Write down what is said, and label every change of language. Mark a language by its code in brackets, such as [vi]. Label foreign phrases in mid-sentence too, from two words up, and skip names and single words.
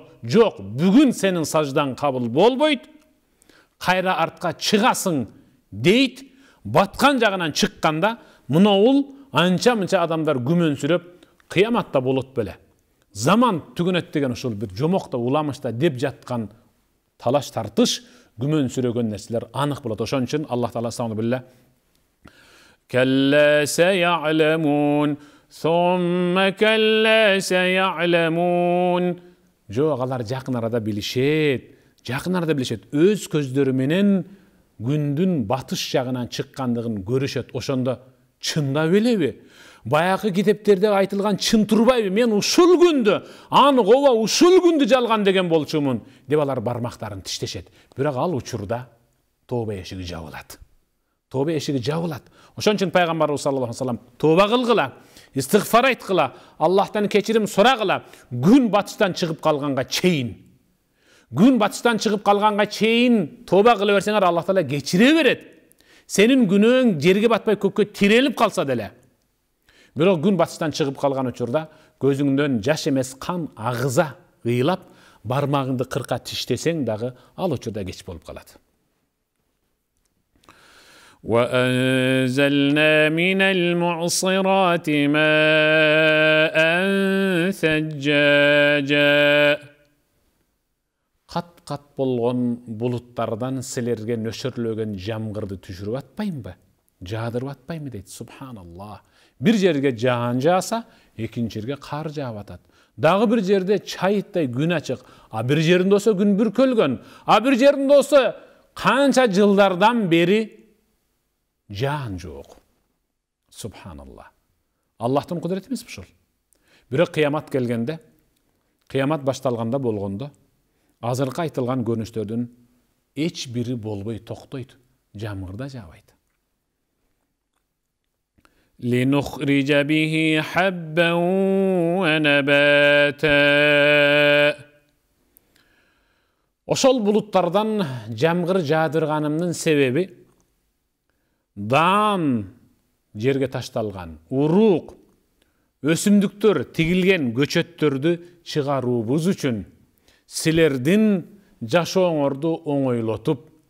[ky] Жок, бүгүн сенин саждаң кабыл болбойт, кайра артка чыгасың дейт. Баткан жагынан чыкканда мынау анча-мынча адамдар күмөнсүрөп, кыяматта болот беле. Заман түгөнөт деген ушул бир жомокто уламышта деп жаткан талаш тартыш, күмөнсүрөгөн нерселер анык болот. Ошон үчүн Аллах Таала сабылла [ar] كلا سيعلمون ثم كلا سيعلمون. [ky] Жок, алар жакын арада билишет. Жакын арада билишет. Өз көздөрү менен күндүн батыш жагынан чыккандыгын көрүшөт. Ошондо чындап элеби? Баягы китептерде айтылган чын турбайбы? Мен ушул күндү, анык ооба ушул күндү жалган деген болчумун деп алар бармактарын тиштешет. Бирок ал учурда тооба эшиги жабылат. Тооба эшиги жабылат. Ошон үчүн пайгамбарыбыз [ar] صلى الله عليه وسلم [ky] тооба кылгыла, истигфар айткыла, Аллахтан кечирим сурагыла, күн батыштан чыгып калганга чейин. Күн батыштан чыгып калганга чейин тооба кыла берсеңер, Аллах Таала кечире берет. Сенин күнөөң жерге батпай көккө тирелип калса деле. Бирок күн батыштан чыгып калган учурда көзүңдөн жаш эмес кан агыза ыйлап, бармагыңды кырка тиштесең дагы ал учурда кеч болуп калат. [ar] وَأَنزَلْنَا مِنَ الْمُعْصِرَاتِ مَاءً ثَجَّاجًا. [ky] Кат-кат болгон булуттардан силерге нөшөрлөгөн жамгырды түшүрүп атпаймбы? Жаадырып атпаймбы дейт. Субханаллах. Бир жерге жаан жааса, экинчи жерге кар жаап атат. Дагы бир жерде чайыттай күн ачык, а бир жеринде болсо күн бүркөлгөн, а бир жеринде болсо канча жылдардан бери жаан жок. Субханаллах. Аллахтын кудурети эмеспи ушул? Бирок кыямат келгенде, кыямат башталганда болгондо, азыркы айтылган көрүнүштөрдүн эч бири болбой токтойт. Жамгыр да жаабайт. [ar] لِنُخْرِجَ بِهِ حَبًّا وَنَبَاتًا. [ky] Ошол булуттардан жамгыр жаадырганымдын себеби даан жерге ташталган, урук, өсүмдүктөр тигилген көчөттөрдү чыгаруубуз үчүн силердин жашооңорду оңойлотуп,